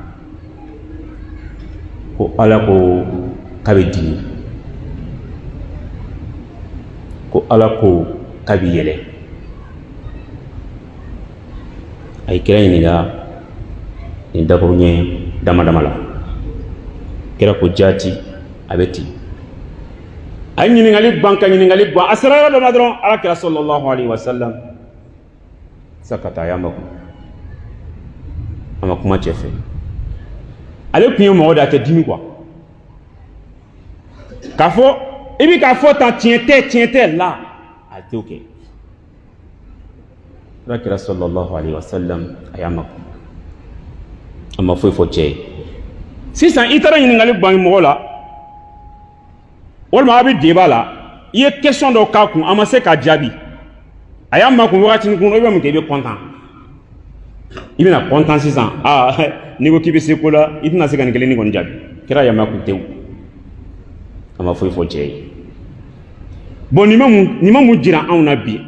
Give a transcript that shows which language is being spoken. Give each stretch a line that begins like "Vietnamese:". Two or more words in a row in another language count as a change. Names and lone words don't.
Bambara: ko ala ko k'a bɛ dimi ko ala ko k'a bɛ yɛlɛ a ye kira ɲininka nin dakuruɲɛ dama dama la kira ko jati a bɛ ten a ye ɲiningali ban ka ɲiningali ban a sera yɔrɔ dɔ ma dɔrɔn ala kira
Arabic: صلى الله عليه وسلم
Bambara: sakata a y'a makun a ma kuma cɛ fɛ ale tun ye mɔgɔ de a tɛ dimi quoi k'a fɔ i bi k'a fɔ tan tiɲɛ tɛ la a t'o kɛ ala kira
Arabic: صلى الله عليه وسلم
Bambara: a y'a makun a ma foyi fɔ cɛ ye sisan i taara ɲiningali ban mɔgɔ la walima a bɛ débat la i ye question dɔ k'a kun a ma se k'a jaabi a y'a makun wagatinin kun i bɛ mun kɛ i bɛ content i bɛna content sisan n'i ko k'i bɛ se ko la i tɛna se ka nin kelen kɔni jaabi kira y'a makun tewu a ma foyi fɔ cɛ ye bon nin ma mun jira anw na bi